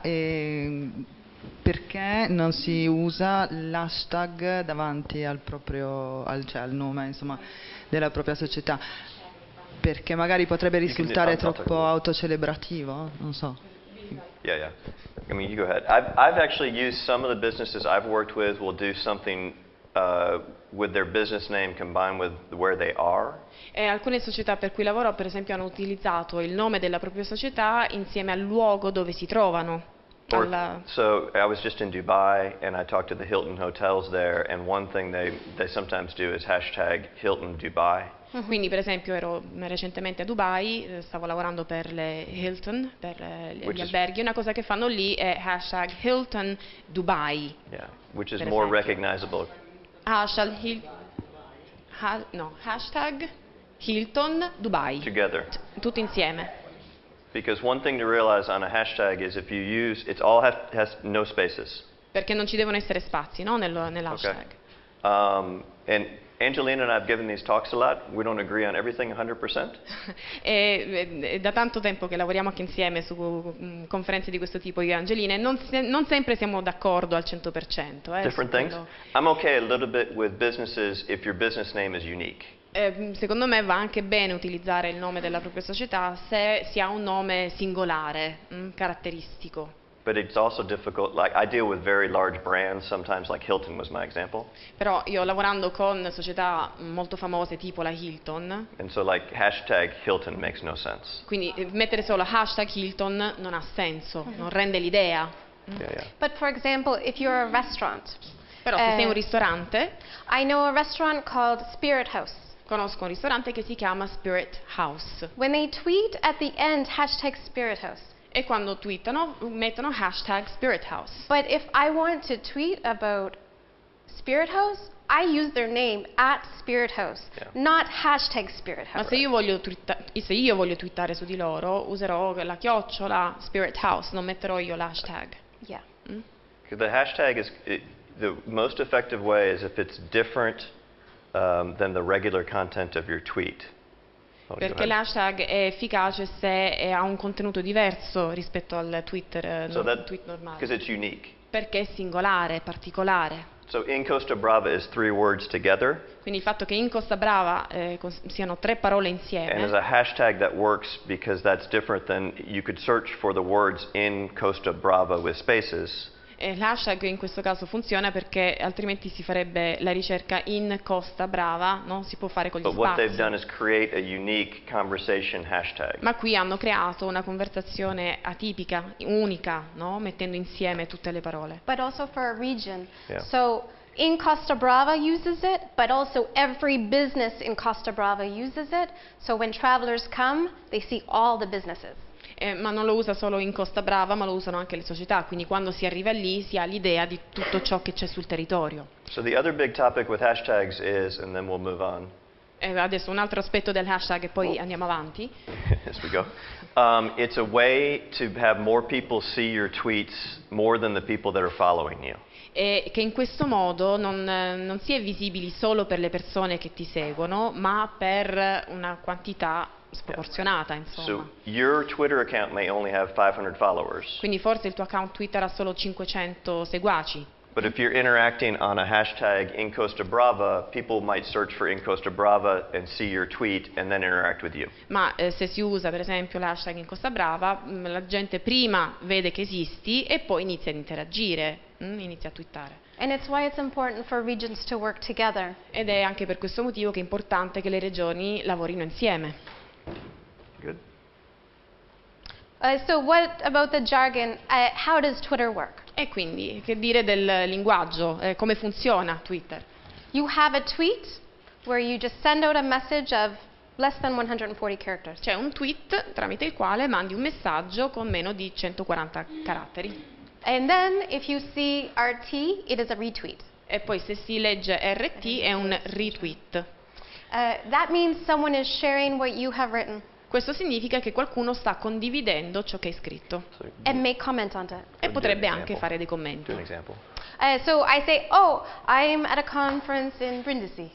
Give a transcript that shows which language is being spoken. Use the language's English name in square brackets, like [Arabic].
[Italian] Perché non si usa l'hashtag davanti al nome, insomma, della propria società? Perché magari potrebbe risultare troppo autocelebrativo, non so. [English] Yeah. I mean, you go ahead. I've actually used some of the businesses I've worked with will do something with their business name combined with where they are. [Italian] E alcune società per cui lavoro, per esempio, hanno utilizzato il nome della propria società insieme al luogo dove si trovano. [English] So I was just in Dubai and I talked to the Hilton hotels there, and one thing they sometimes do is hashtag Hilton Dubai. [Italian] Quindi per esempio ero recentemente a Dubai, stavo lavorando per le Hilton, per gli alberghi, una cosa che fanno lì è hashtag Hilton Dubai. [English] Yeah, which is more recognizable. [Italian] Hashtag Hilton Dubai. [English] Together. [Italian] Tutto insieme. [English] Because one thing to realize on a hashtag is if you use, it all has no spaces. [Italian] Perché non ci devono essere spazi, no, nell'hashtag. [English] Okay. Angelina and I have given these talks a lot. We don't agree on everything 100%. [Italian] E da tanto tempo che lavoriamo anche insieme su conferenze di questo tipo io e Angelina e non sempre siamo d'accordo al 100%. [English] Different things. I'm okay a little bit with businesses if your business name is unique. [Italian] Secondo me va anche bene utilizzare il nome della propria società se si ha un nome singolare, caratteristico. [English] But it's also difficult, like I deal with very large brands, sometimes like Hilton was my example. [Italian] Però io lavorando con società molto famose tipo la Hilton. [English] And so like hashtag Hilton makes no sense. [Italian] Quindi mettere solo hashtag Hilton non ha senso, non rende l'idea. [English] Yeah. But for example, if you're a restaurant, [Italian] Però se sei un ristorante, [English] I know a restaurant called Spirit House. [Italian] conosco un ristorante che si chiama Spirit House. [English] When they tweet at the end hashtag Spirit House. [Italian] E quando twittano mettono hashtag Spirit House. [English] But if I want to tweet about Spirit House, I use their name at Spirit House, not hashtag Spirit House. [Italian] Ma se io voglio twittare su di loro, userò la chiocciola Spirit House, non metterò io l'hashtag. [English] Yeah. The hashtag is the most effective way is if it's different than the regular content of your tweet. [Italian] Perché l'hashtag è efficace se ha un contenuto diverso rispetto al tweet normale. [English] Because it's unique. [Italian] Perché è singolare, è particolare. [English] So in Costa Brava is 3 words together. [Italian] Quindi il fatto che in Costa Brava siano 3 parole insieme. [English] And as a hashtag that works because that's different than you could search for the words in Costa Brava with spaces. [Italian] E l'hashtag in questo caso funziona perché altrimenti si farebbe la ricerca in Costa Brava, non si può fare con gli [English] But what they've [Italian] spazi. [English] done is create a unique conversation hashtag. [Italian] Ma qui hanno creato una conversazione atipica, unica, no? Mettendo insieme tutte le parole. [English] But also for a region. Yeah. So in Costa Brava uses it, but also every business in Costa Brava uses it. So when travelers come, they see all the businesses. [Italian] Ma non lo usa solo in Costa Brava, ma lo usano anche le società, quindi quando si arriva lì si ha l'idea di tutto ciò che c'è sul territorio. [English] So the other big topic with hashtags is, and then we'll move on. [Italian] Adesso un altro aspetto del hashtag e poi andiamo avanti. [English] As we go. It's a way to have more people see your tweets more than the people that are following you. [Italian] E che in questo modo non si è visibili solo per le persone che ti seguono, ma per una quantità sproporzionata, insomma. [English] So your Twitter account may only have 500 followers. [Italian] Quindi forse il tuo account Twitter ha solo 500 seguaci. [English] But if you're interacting on a hashtag in Costa Brava, people might search for in Costa Brava and see your tweet and then interact with you. [Italian] Ma se si usa per esempio l'hashtag in Costa Brava, la gente prima vede che esisti e poi inizia ad interagire, inizia a twittare. [English] And it's why it's important for regions to work together. [Italian] Ed è anche per questo motivo che è importante che le regioni lavorino insieme. [English] Good. So what about the jargon? How does Twitter work? [Italian] E quindi, che dire del linguaggio? Come funziona Twitter? [English] You have a tweet where you just send out a message of less than 140 characters. [Italian] C'è un tweet tramite il quale mandi un messaggio con meno di 140 caratteri. [English] And then if you see RT, it is a retweet. [Italian] E poi se si legge RT è un retweet. [English] That means someone is sharing what you have written. [Italian] Questo significa che qualcuno sta condividendo ciò che hai scritto [English] And make comment on it. [Italian] e potrebbe anche fare dei commenti. [English] Do an example. So I say, oh, I'm at a conference in Brindisi.